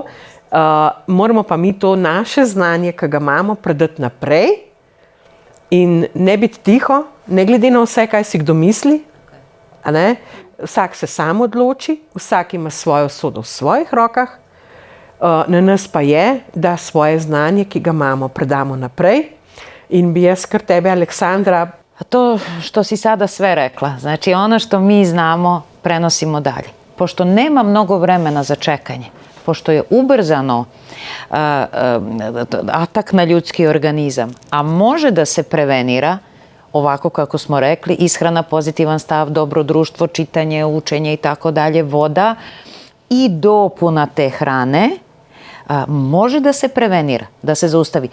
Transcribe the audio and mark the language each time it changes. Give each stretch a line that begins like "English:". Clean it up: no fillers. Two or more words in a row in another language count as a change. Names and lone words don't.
Slovenian: Moramo pa mi to naše znanje, ki ga imamo, predati naprej in ne biti tiho, ne glede na vse, kaj si kdo misli. Vsak se sam odloči, vsak ima svojo usodo v svojih rokah. Na nas pa je, da svoje znanje, ki ga imamo, predamo naprej. In bi jaz kar tebe, Aleksandra...
Serbian: To što si sada sve rekla, znači ono što mi znamo prenosimo dalje. Pošto nema mnogo vremena za čekanje, pošto je ubrzano atak na ljudski organizam, a može da se prevenira, ovako kako smo rekli, ishrana, pozitivan stav, dobro društvo, čitanje, učenje i tako dalje, voda i dopuna te hrane, može da se prevenira, da se zaustavi.